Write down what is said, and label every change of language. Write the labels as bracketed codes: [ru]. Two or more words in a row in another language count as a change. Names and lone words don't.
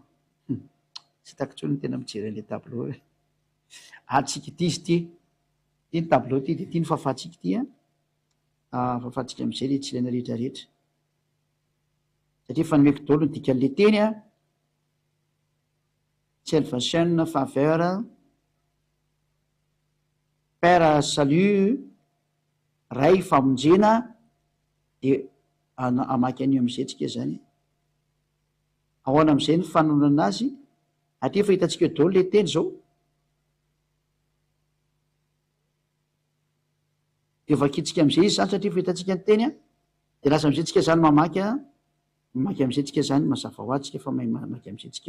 [mg] Tsy hitako tsony ny tena mijery an'le tableau. Tsika ty izy ty. Ty ny tableau ty, de ty ny fafatsika ty. Fafatsika am'izay le tsy ilaina rehetrarehetra. Satria efa nomeko daholo ny dikan'le teny salvation, [fr] faveur, père salut, [mg] ray famonjena, de amaky an'io am'izay tsika zany. Ahoana am'izay ny fanonana azy, atria efa hitantsika eo daholo le teny zao. De vakitsika am'izay izy zany satria efa hitantsika ny teny, de lasa am'izay tsika zany mamaky am'izay tsika zany mazava ho azy tsika fa mamaky am'izay tsika.